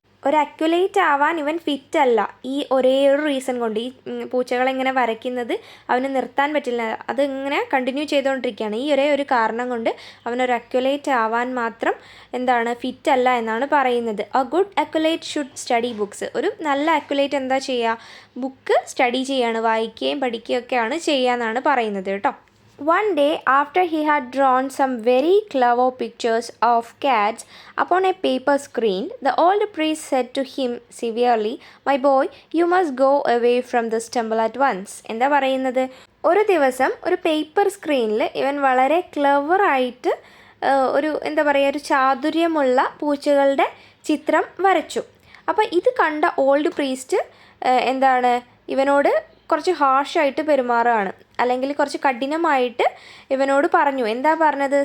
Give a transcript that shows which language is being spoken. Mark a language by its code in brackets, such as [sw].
[ml] ഒരു അക്യുലേറ്റ് ആവാൻ ഇവൻ ഫിറ്റ് അല്ല. ഈ ഒരേ ഒരു റീസൺ കൊണ്ട്, ഈ പൂച്ചകളെങ്ങനെ വരയ്ക്കുന്നത് അവന് നിർത്താൻ പറ്റില്ല, അത് ഇങ്ങനെ കണ്ടിന്യൂ ചെയ്തുകൊണ്ടിരിക്കുകയാണ്. ഈ ഒരേ ഒരു കാരണം കൊണ്ട് അവനൊരു അക്യുലേറ്റ് ആവാൻ മാത്രം എന്താണ് ഫിറ്റ് അല്ല എന്നാണ് പറയുന്നത്. [en] A good accurate should study books. [ml] ഒരു നല്ല അക്യുലേറ്റ് എന്താ ചെയ്യുക? ബുക്ക് സ്റ്റഡി ചെയ്യാണ്, വായിക്കുകയും പഠിക്കുകയും ഒക്കെയാണ് ചെയ്യുക എന്നാണ് പറയുന്നത് കേട്ടോ. [en] One day, after he had drawn some very clever pictures of cats upon a paper screen, the old priest said to him severely, "My boy, you must go away from this temple at once." [ml] എന്താ പറയുന്നത്? ഒരു ദിവസം ഒരു paper സ്ക്രീനിൽ ഇവൻ വളരെ ക്ലെവറായിട്ട് ഒരു എന്താ പറയുക, ഒരു ചാതുര്യമുള്ള പൂച്ചകളുടെ ചിത്രം വരച്ചു. അപ്പോൾ ഇത് കണ്ട ഓൾഡ് പ്രീസ്റ്റ് എന്താണ് ഇവനോട് കുറച്ച് ഹാർഷായിട്ട് പെരുമാറുകയാണ്, അല്ലെങ്കിൽ കുറച്ച് കഠിനമായിട്ട് ഇവനോട് പറഞ്ഞു. എന്താ പറഞ്ഞത്?